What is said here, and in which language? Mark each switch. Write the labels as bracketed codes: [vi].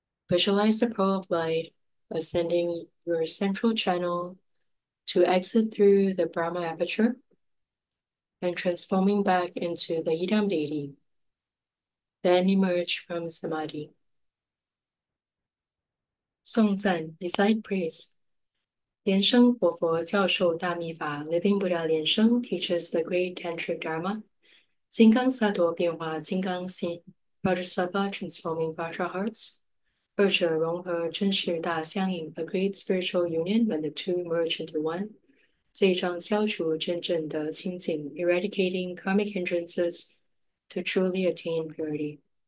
[en] Visualize the pearl of light ascending your central channel to exit through the Brahma aperture and transforming back into the Idam deity. Then emerge from samadhi. [zh] 颂赞 [en] recite praise. Lian Sheng [zh] 活佛教授大密法 [en] Living Buddha Lian Sheng teaches the Great Tantric Dharma. [zh] 金刚萨埵变化金刚心 [en] Vajrasattva transforming Vajra hearts. [zh] 二者融合真实大相应 [en] a great spiritual union when the two merge into one. [zh] 最终消除真正的清净 [en] eradicating karmic hindrances to truly attain purity.